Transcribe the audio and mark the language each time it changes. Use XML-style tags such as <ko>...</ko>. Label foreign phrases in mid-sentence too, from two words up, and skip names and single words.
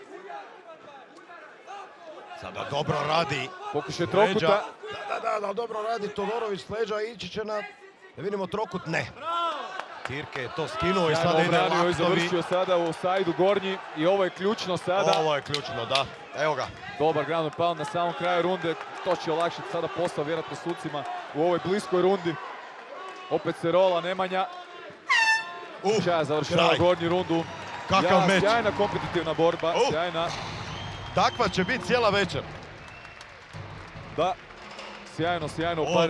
<hr>Sada dobro radi. Pokušaj s leđa. trokuta. Da, dobro radi Todorović s leđa. Ići će na... Da vidimo trokut. Ne. Tirke je to skinuo i sada ide Obranio i laktovi. završio sada u sajdu gornji i ovo je ključno sada. Ovo je ključno, da. Evo ga. Dobar</hr> <en>ground and pound</en> <hr>na samom kraju runde. To će olakšati sada posao vjerojatno sucima u ovoj bliskoj rundi. Opet se rola Nemanja. Sičaja završava kraj. gornju rundu. Kakav meč. Sjajna kompetitivna borba, sjajna. Takva će biti cijela večer. Da, sjajno upareni</hr>